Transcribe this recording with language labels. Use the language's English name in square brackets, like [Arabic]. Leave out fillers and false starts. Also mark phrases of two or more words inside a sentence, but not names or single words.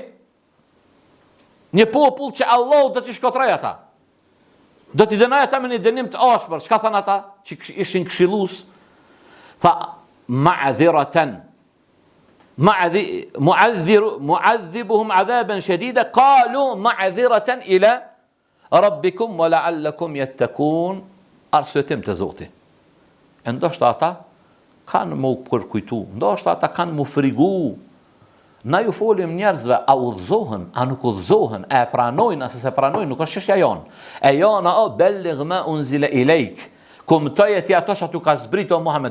[Albanian] Një popull që Allahu do t'i shkatroj ata. Do t'i dënoj ata me një dënim të ashpër. Çka than ata që ishin këshillus? Tha, ma'dhiratan. [Arabic] معذبهم عذابا شديدا قالوا معذرة إلى ربكم ولعلهم يتقون. [Albanian] Arsyetim të Zotit. Ndoshta ata kanë më kërkujtu, ndoshta ata kanë më frigu. Na ju folim njerëzve, a udhzohen, a nuk udhzohen, a e pranojnë, a se pranojnë, nuk është çështja jonë. E jona o [Arabic] بلغ ما أنزل إليك. [Albanian] Kumtoje ti ato që tu ka zbrit o Muhammed.